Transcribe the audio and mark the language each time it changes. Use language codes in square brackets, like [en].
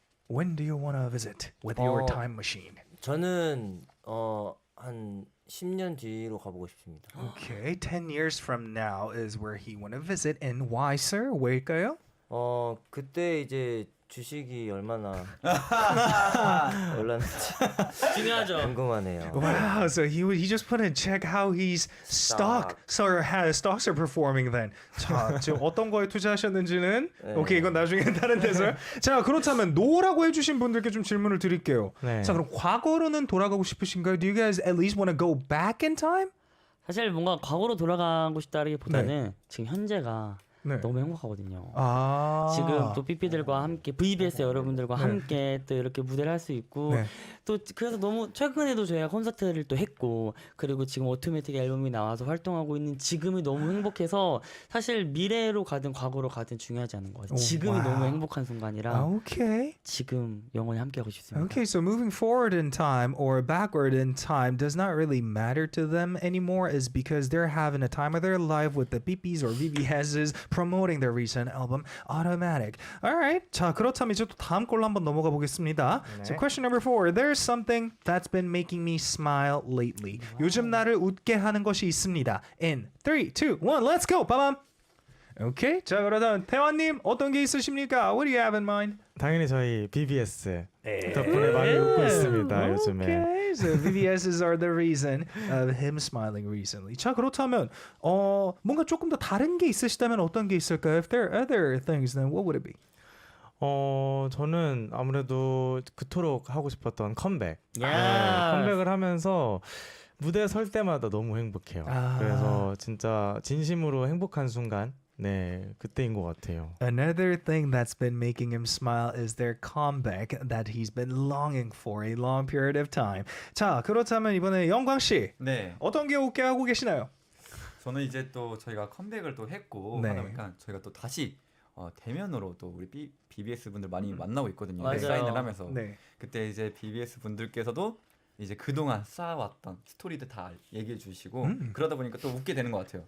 [en] When do you want to visit with your time machine? [ko] 저는 한 10년 뒤로 가보고 싶습니다. [en] Okay, 10 years from now is where he want to visit. And why, sir? [ko] 왜일까요? 그때 이제 주식이 얼마나 올랐는지 중요하죠. 궁금하네요. [en] Wow, so he just put in check how his how stocks are performing then. [ko] 자, 지금 어떤 거에 투자하셨는지는 오케이 이건 나중에 다른 데서. 자, 그렇다면 노라고 해주신 분들께 좀 질문을 드릴게요. 네. 자, 그럼 과거로는 돌아가고 싶으신가요? [en] Do you guys at least want to go back in time? [ko] 사실 뭔가 과거로 돌아가고 싶다기보다는 지금 현재가 네. 너무 행복하거든요. 아, 지금 또 삐삐들과 함께 VBS 여러분들과 네. 함께 또 이렇게 무대를 할 수 있고 네. 또 그래서 너무 최근에도 저희가 콘서트를 또 했고 그리고 지금 오토매틱 앨범이 나와서 활동하고 있는 지금이 너무 행복해서 사실 미래로 가든 과거로 가든 중요하지 않은 것 같아요. 지금이 와우. 너무 행복한 순간이라 [en] Okay. [ko] 지금 영원히 함께하고 싶습니다. [en] Okay, so moving forward in time or backward in time does not really matter to them anymore is because they're having a time of their life with the BBs or VVSs promoting their recent album Automatic. [ko] Alright, 자 그렇다면 이제 또 다음 걸로 한번 넘어가 보겠습니다. [en] So question number 4. There's something that's been making me smile lately. [ko] 요즘 나를 웃게 하는 것이 있습니다. [en] In 3, 2, 1, let's go! 빠밤! [ko] 오케이, 자 그러면 태환님 어떤 게 있으십니까? [en] What do you have in mind? [ko] 당연히 저희 BBS 덕분에 많이 웃고 있습니다 요즘에. [en] Okay, so VVSs are the reason of him smiling recently. [ko] 자 그렇다면 뭔가 조금 더 다른 게 있으시다면 어떤 게 있을까요? [en] If there are other things, then what would it be? [ko] 저는 아무래도 그토록 하고 싶었던 컴백. 야. 컴백을 하면서 무대에 설 때마다 너무 행복해요. 아. 그래서 진짜 진심으로 행복한 순간, 네, 그때인 것 같아요. [en] Another thing that's been making him smile is their comeback that he's been longing for a long period of time. [ko] 자 그렇다면 이번에 영광 씨 네. 어떤 게 웃게 하고 계시나요? 저는 이제 또 저희가 컴백을 또 했고 네. 하다 보니까 저희가 또 다시 대면으로 또 우리 BBS 분들 많이 만나고 있거든요. 맞아요. 사인을 하면서 네. 그때 이제 BBS 분들께서도 이제 그동안 쌓아왔던 스토리들 다 얘기해 주시고 그러다 보니까 또 웃게 되는 것 같아요.